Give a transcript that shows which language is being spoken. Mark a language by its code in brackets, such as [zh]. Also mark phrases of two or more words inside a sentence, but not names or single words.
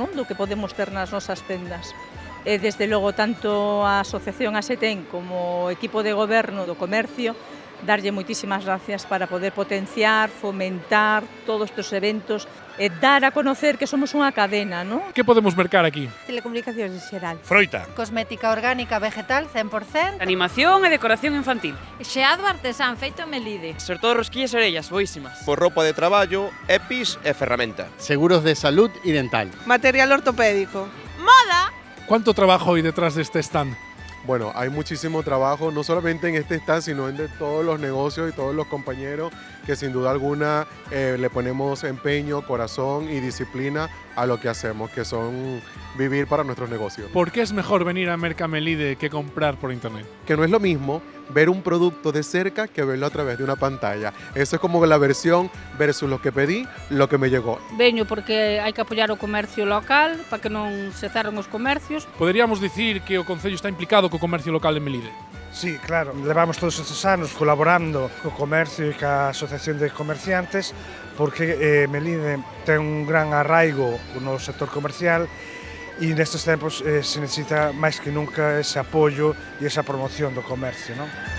[gl] Do que podemos ter nas nosas tendas. E, desde logo, tanto a Asociación ASETEN como o equipo de goberno do comercio darlle moitísimas gracias para poder potenciar, fomentar todos estes eventos e [es] dar a conocer [gl] que somos unha cadena, non? Que podemos mercar aquí? Telecomunicacións en xeral. Froita. Cosmética orgánica vegetal 100%. Animación e decoración infantil. Xeado artesán feito en Melide. Sobre todo rosquillas e orellas, boísimas. Por roupa de traballo, EPIs e ferramenta. [es] Seguros de salud y dental. Material ortopédico. Moda. ¿Cuánto trabajo hay detrás de este stand? Bueno, hay muchísimo trabajo, no solamente en este stand, sino en de todos los negocios y todos los compañeros que sin duda alguna le ponemos empeño, corazón y disciplina a lo que hacemos, que son vivir para nuestros negocios. ¿Por qué es mejor venir a Merca Melide que comprar por internet? Que no es lo mismo ver un producto de cerca que verlo a través de una pantalla. Eso es como la versión versus lo que pedí, lo que me llegó. [gl] Veño porque hai que apoiar o comercio local para que non se cerren os comercios. Poderíamos dicir que o Concello está implicado co comercio local en Melide? Sí, claro, levamos todos estes anos colaborando co comercio e ca Asociación de Comerciantes porque Melide ten un gran arraigo no sector comercial e nestes tempos se necesita máis que nunca ese apoio e esa promoción do comercio, non?